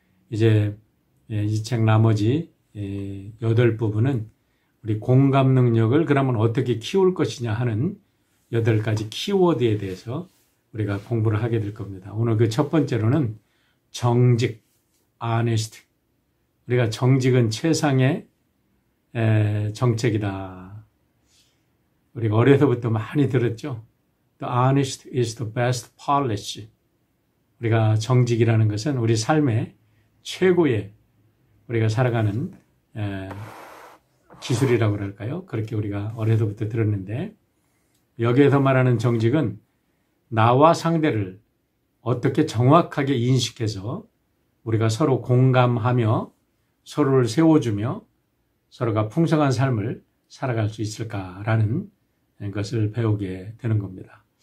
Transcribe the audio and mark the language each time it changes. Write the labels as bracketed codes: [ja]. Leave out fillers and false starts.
[ko] 이제 이 책 나머지 8부분은 우리 공감 능력을 그러면 어떻게 키울 것이냐 하는 8가지 키워드에 대해서 우리가 공부를 하게 될 겁니다. 오늘 그 첫 번째로는 정직, honest. 우리가 정직은 최상의 정책이다. 우리가 어려서부터 많이 들었죠. [en] The honest is the best policy. [ko] 우리가 정직이라는 것은 우리 삶의 최고의 우리가 살아가는 기술이라고 그럴까요? 그렇게 우리가 어려서부터 들었는데 여기에서 말하는 정직은 나와 상대를 어떻게 정확하게 인식해서 우리가 서로 공감하며 서로를 세워주며 서로가 풍성한 삶을 살아갈 수 있을까라는 것을 배우게 되는 겁니다.